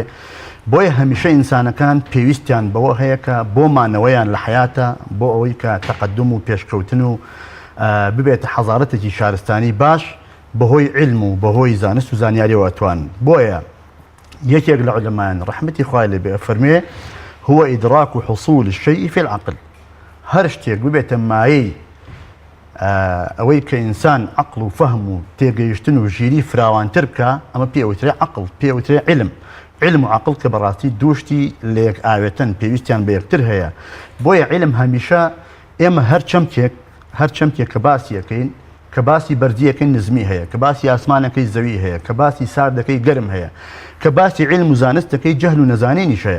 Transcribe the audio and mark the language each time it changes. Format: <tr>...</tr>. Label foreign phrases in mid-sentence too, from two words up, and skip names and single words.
<ckb>بۆیە هەمیشە ئینسانەکان پێویستیان بەوە هەیە کە بۆ مانەوەیان لە حیاتە بۆ ئەوەی کە تەقەدم و پێشکەوتن و ببێتە حەزارەتێکی شارستانی باش بەهۆی علم و بەهۆی زانست و زانیاریەوە ئەتوان. بۆیە یەکێک لە عولەمایان ڕەحمەتی خوای لێبێ فەرمێ</ckb> <ar>هو إدراك حصول الشيء في العقل.</ar> <ckb>هەر شتێک ببێتە مایەی ئەوەی کە ئینسان عقل و فەهم و تێگەیشتن و ژیری فراوانتر بکە ئەمە پێوترێ عقل پێوترێ علم. علم و عقل کە بەڕاستی دووشتی لە یەک ئاوێتن پێویستیان بە یەکتر هەیە. بۆیە علم هەمیشە ئێمە هەر چەمکێک کە باسی یەکەین کە باسی بەردیەکەی نزمی هەیە، کە باسی ئاسمانەکەی زەوی هەیە، کە باسی ساردەکەی گەرم هەیە، کە باسی علم و زانستەکەی جەهل و نەزانینیش هەیە.</ckb>